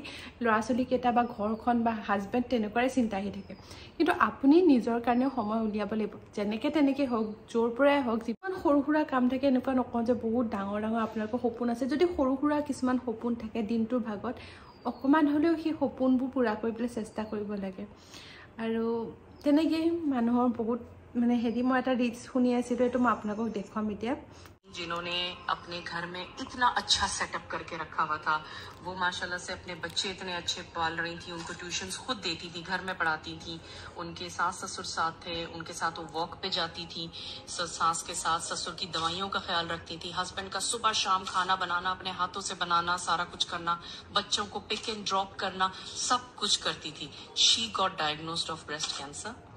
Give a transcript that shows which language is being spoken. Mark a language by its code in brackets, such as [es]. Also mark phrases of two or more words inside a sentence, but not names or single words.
[as] লৰাছলি কেটা বা ঘৰখন বা হাজবেণ্ড তেনেকুৱাই চিন্তা আহি থাকে কিন্তু আপুনি নিজৰ কাৰণে সময় উলিয়াব লাগিব যেনেকে তেনেকে হোক জোৰ পৰাই হোক যিমান সৰুসুৰা কাম থাকে এনেকুৱা নকওঁ যে বহুত ডাঙৰ আপোনালোকৰ সপোন আছে যদি সৰুসুৰা কিছুমান সপোন থাকে দিনটোৰ ভাগত অকমান হলেও সেই সপোনবোৰ পুৰা কৰিবলৈ চেষ্টা কৰিব লাগে আৰু তেনেকে মানুহৰ বহুত মানে হেৰি মই এটা ৰিচ শুনি আছিলো এটো মই আপোনালোকক দেখাম এতিয়া [hi] जिन्होंने अपने घर में इतना अच्छा सेटअप करके रखा हुआ था वो माशाल्लाह से अपने बच्चे इतने अच्छे पाल रही थी उनको ट्यूशंस खुद देती थी घर में पढ़ाती थी उनके सास ससुर साथ थे उनके साथ वो वॉक पे जाती थी सास के साथ ससुर की दवाइयों का ख्याल रखती थी हस्बैंड का सुबह शाम खाना बनाना अपने हाथों से बनाना सारा कुछ करना बच्चों को [en] pick and drop [hi] करना सब कुछ करती थी [en] she got diagnosed of breast cancer